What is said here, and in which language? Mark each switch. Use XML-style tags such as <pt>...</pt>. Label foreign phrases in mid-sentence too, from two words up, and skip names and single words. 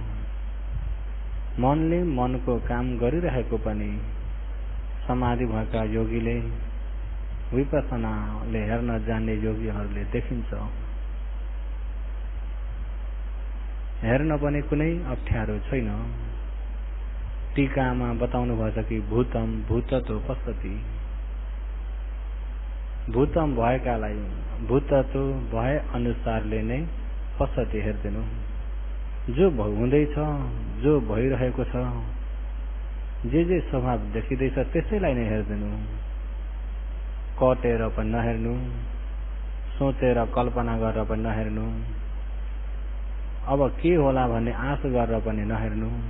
<ne>मनले मनको काम गरिरहेको पनि समाधि भएका योगीले, विपसनाले हेर्न जान्ने योगीहरूले देखिन्छ। हेर्न पनि कुनै अप्ठ्यारो छैन। टीकामा बताउनु भएछ कि</ne> <sa>भूतम भूततो पश्यति।</sa> <ne>भूतम भएकालाई भूततो भए अनुसारले नै पश्यति हेर्दिनु। जो हुँदैछ, जो भइरहेको छ, जे स्वभाव देखिँदैछ त्यसैलाई नै हेर्दिनु। कटेर पनि नहेर्नु, सोचेर कल्पना गरेर पनि नहेर्नु, अब के होला भन्ने आश गरेर पनि नहेर्नु।</ne>